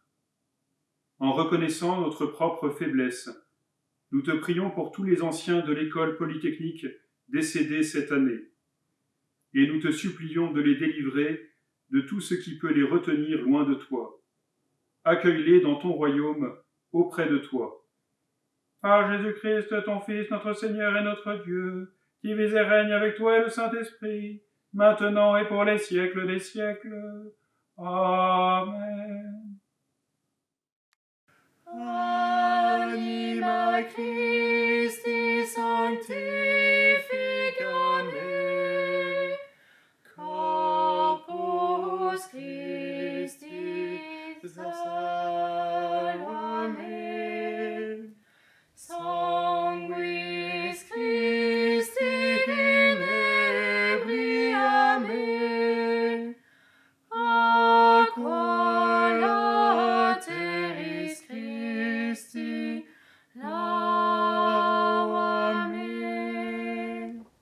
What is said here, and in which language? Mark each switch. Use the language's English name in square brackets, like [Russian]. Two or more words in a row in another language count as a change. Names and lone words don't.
[French] En reconnaissant notre propre faiblesse, nous te prions pour tous les anciens de l'école polytechnique décédés cette année, et nous te supplions de les délivrer de tout ce qui peut les retenir loin de toi. Accueille-les dans ton royaume auprès de toi. Par Jésus-Christ, ton Fils, notre Seigneur et notre Dieu, qui vis et règne avec toi et le Saint-Esprit, maintenant et pour les siècles des siècles. Amen. [Latin] Anima Christi sanctifica me, corpus Christi salva me, sanguis Christi inebria me, aqua lateris Christi lava me.